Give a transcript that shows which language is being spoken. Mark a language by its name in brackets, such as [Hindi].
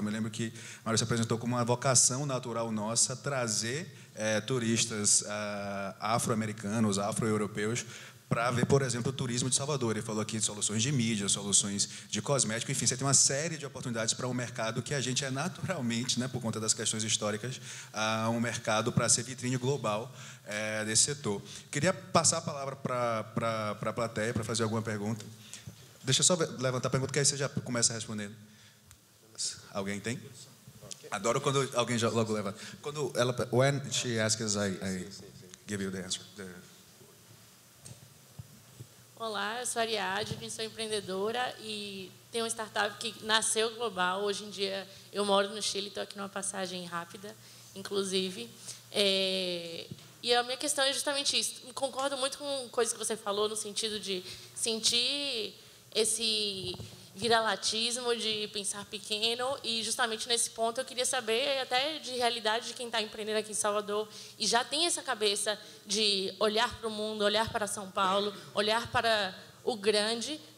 [Portuguese] Eu me lembro que Maurício apresentou como uma vocação natural nossa trazer turistas afro-americanos, afro-europeus, para ver, por exemplo, o turismo de Salvador. Ele falou aqui de soluções de mídia, soluções de cosmético, enfim, você tem uma série de oportunidades para um mercado que a gente é naturalmente, por conta das questões históricas, um mercado para ser vitrine global desse setor. Queria passar a palavra para a plateia para fazer alguma pergunta. Deixa eu só levantar a pergunta, que aí você já começa respondendo. Alguém tem? Adoro quando alguém já logo levanta. [English] When she asks, I give you the answer. [Portuguese] Olá, eu sou a Ariadne, sou empreendedora e tenho uma startup que nasceu global. Hoje em dia eu moro no Chile, estou aqui numa passagem rápida, inclusive. E a minha questão é justamente isso. Concordo muito com coisas que você falou, no sentido de sentir esse viralatismo, de pensar pequeno, e justamente nesse ponto eu queria saber até de realidade de quem está empreendendo aqui em Salvador e já tem essa cabeça de olhar para o mundo, olhar para São Paulo, olhar para o grande.